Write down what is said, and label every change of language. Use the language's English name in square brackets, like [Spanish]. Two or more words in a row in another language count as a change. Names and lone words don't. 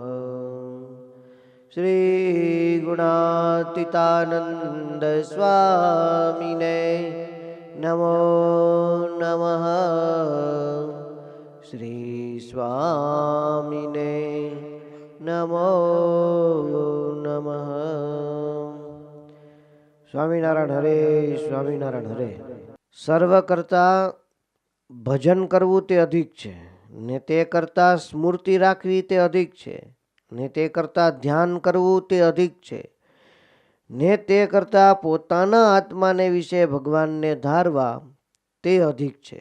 [Sanskrit] श्री गुणातीतानंद स्वामिने नमो नमः। श्री स्वामिने नमो नमः। [Gujarati] સ્વામિનારાયણ હરે, સ્વામિનારાયણ હરે. સર્વ કરતા ભજન કરવું તે અધિક છે ને તે કરતા સ્મૃતિ રાખવી તે અધિક છે ને તે કરતા ધ્યાન કરવું તે અધિક છે ને તે કરતા પોતાના આત્માને વિશે ભગવાનને ધારવા તે અધિક છે.